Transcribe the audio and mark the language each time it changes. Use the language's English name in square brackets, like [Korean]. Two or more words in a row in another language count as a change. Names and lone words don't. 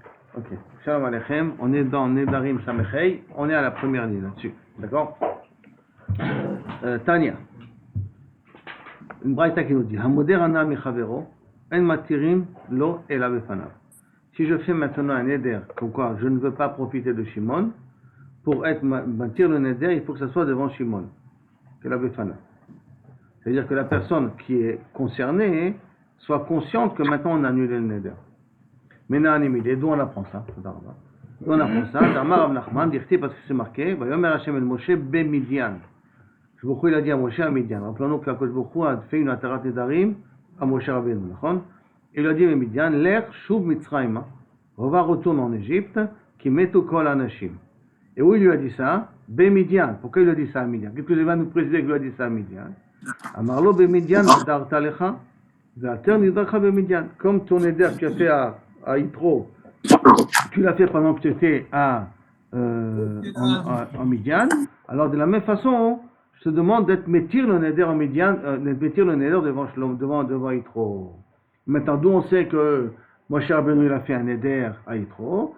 [Hebrew] Ok. שלום עליכם. [French] On est dans Nedarim Samechei. On est à la première ligne là-dessus. D'accord? Tania. Une braïta qui nous dit [Hebrew] המודר הנאה מחבירו אין מתירים לו אלא בפניו. [French] Si je fais maintenant un neder, comme quoi je ne veux pas profiter de Shimon, pour être bâtir le neder, il faut que ça soit devant Shimon. Que la befanav. C'est-à-dire que la personne qui est concernée soit consciente que maintenant on a annulé le neder. Maintenant, d'où on apprend ça? D'où on apprend ça? D'Amar Rav Nachman, dirti parce que c'est marqué, [Hebrew] ויאמר ה' אל משה במדין. ברוך הוא, [French] il a dit à Moshe à Midian. Rappelons-nous que Baruch Hu a fait une [Hebrew] התרת נדרים [French] à Moshe Rabbeinu, d'accord? Il a dit à Midian, [Hebrew] לך שוב מצרימה, [French] retourne en Égypte, qui [Hebrew] מתו כל אנשים. [French] Et où il lui a dit ça? Be Midian. Pourquoi il a dit ça à Midian? Qu'est-ce que il va nous préciser qu'il lui a dit ça à Midian? [Hebrew] אמר לו במדין נדרת לך והתר נדרך במדין. [French] Comme ton éder que tu as fait à Yitro, tu l'as fait pendant que tu étais en Midian, alors de la même façon, je te demande d'être métir le neder en Midian, d'être métir le neder devant Yitro. Maintenant, d'où on sait que Moshe Rabbeinu il a fait un neder à Yitro?